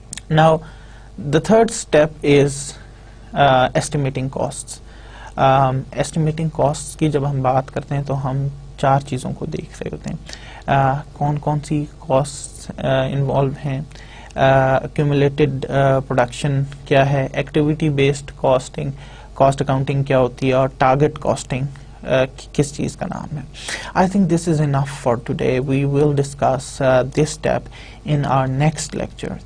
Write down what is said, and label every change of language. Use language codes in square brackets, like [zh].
[en] Now the third step is estimating costs. [ur] Estimating cost کی جب ہم بات کرتے ہیں تو ہم 4 چیزوں کو دیکھ رہے ہوتے ہیں. کون سی کاسٹ انوالو ہیں, ایکومولیٹڈ پروڈکشن کیا ہے, activity based casting, cost accounting کیا ہوتی ہے, اور ٹارگٹ کاسٹنگ کس چیز کا نام ہے. [en] I think this is enough for today. We will discuss this step in our next lecture.